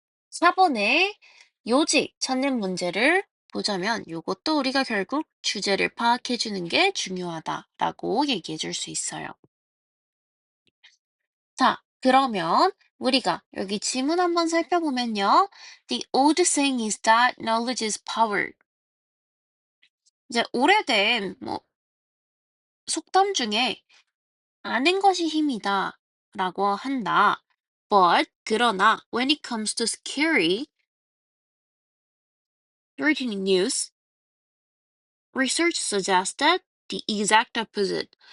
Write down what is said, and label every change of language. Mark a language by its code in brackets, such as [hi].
[ko] 4번에 요지 찾는 문제를 보자면 요것도 우리가 결국 주제를 파악해 주는 게 중요하다라고 얘기해 줄 수 있어요. 자, 그러면 우리가 여기 지문 한번 살펴보면요. [en] The old saying is that knowledge is power. [ko] 이제 오래된 속담 중에 아는 것이 힘이다 라고 한다. [en] But 그러나 when it comes to scary, threatening news, research suggests that the exact opposite.